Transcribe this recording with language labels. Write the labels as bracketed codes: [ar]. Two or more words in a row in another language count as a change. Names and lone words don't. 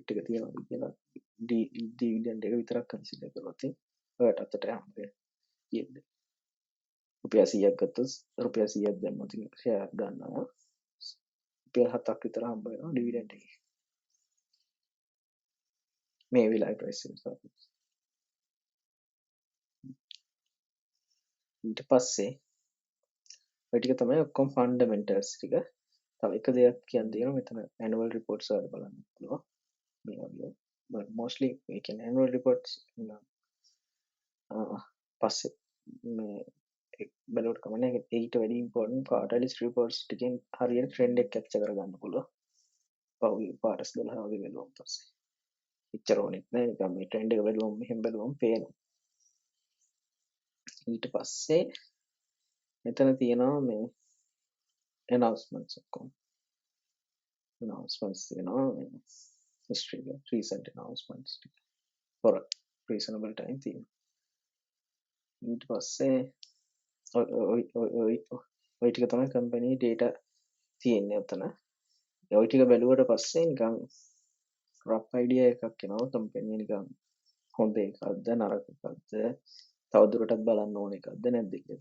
[si] එක තියනවා කියලා dividend එක විතරක් consider කරොත් ඔයාලට අතට හම්බ වෙන yield එක රුපියල් 100ක් ගත්තොත් රුපියල් 100ක් දැම්මොත් ෂෙයාර් ගන්නවා රුපියල් 7ක් විතර හම්බ වෙනවා dividend එකේ මේ වෙලාවේ ප්‍රයිස් එක ඊට පස්සේ ඔය ටික තමයි ඔක්කොම ෆන්ඩමෙන්ටල්ස් ටික. තව එක දෙයක් කියන්න තියෙනවා මෙතන [en] annual reports [si] වල බලන්න පුළුවන් මේ වගේ. [en] but mostly [si] ඒ කියන්නේ [en] annual reports [si] පස්සේ මේ බැලුවට කමන්නේ ඊට වැඩි [en] important quarterly reports [si] ටිකෙන් හරියට ට්‍රෙන්ඩ් එක කැප්චර් කරගන්න පුළුවන්. පහුගිය පාරස් 12 වගේ බැලුවම පස්සේ එච්චර ඕනෙත් නෑ නිකන් මේ ට්‍රෙන්ඩ් එක බැලුවම මෙහෙම බැලුවම පේනවා. ඊට පස්සේ මෙතන තියෙනවා මේ announcements ඔක්කොම announcements තියෙනවා මේ history එක [en] recent announcements [si] ටික [en] for a reasonable time [si] තියෙනවා. ඊට පස්සේ ඔය ටික තමයි [en] company data [si] තියෙන්නේ උතන. ඔය ටික බැලුවට පස්සේ නිකන් [en] rough idea [si] එකක් එනවා කම්පැනි නිකන් හොඳ එකක්ද නරක එකක්ද තවදුරටත් බලන්න ඕන එකක්ද නැද්ද කියලා.